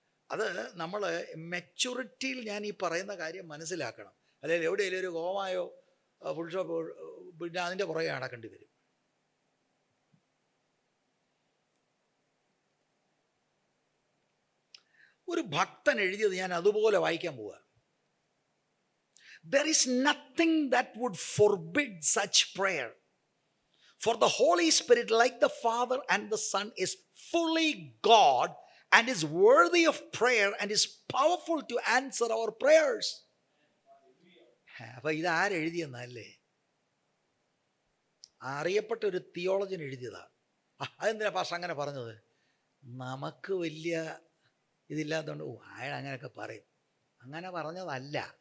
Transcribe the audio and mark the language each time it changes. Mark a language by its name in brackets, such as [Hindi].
[Malayalam] അത് നമ്മൾ മെച്യൂരിറ്റിയിൽ ഞാൻ ഈ പറയുന്ന കാര്യം മനസ്സിലാക്കണം. അല്ലെങ്കിൽ എവിടെയെങ്കിലും ഒരു ഹോമായോ ഫുൾ ഷോപ്പ് പിന്നെ അതിൻ്റെ പുറകെ നടക്കേണ്ടി വരും. ഒരു ഭക്തൻ എഴുതിയത് ഞാൻ അതുപോലെ വായിക്കാൻ പോവുക. [English] There is nothing that would forbid such prayer. For the Holy Spirit, like the Father and the Son, is fully God and is worthy of prayer and is powerful to answer our prayers. [Malayalam] അപ്പം ഇതാരെഴുതിയെന്നല്ലേ? അറിയപ്പെട്ട ഒരു തിയോളജൻ എഴുതിയതാ. അതെന്തിനാ pastor അങ്ങനെ പറഞ്ഞത്? നമുക്ക് വലിയ ഇതില്ലാത്തതുകൊണ്ട് അയാൾ അങ്ങനെയൊക്കെ പറയും. അങ്ങനെ പറഞ്ഞതല്ല.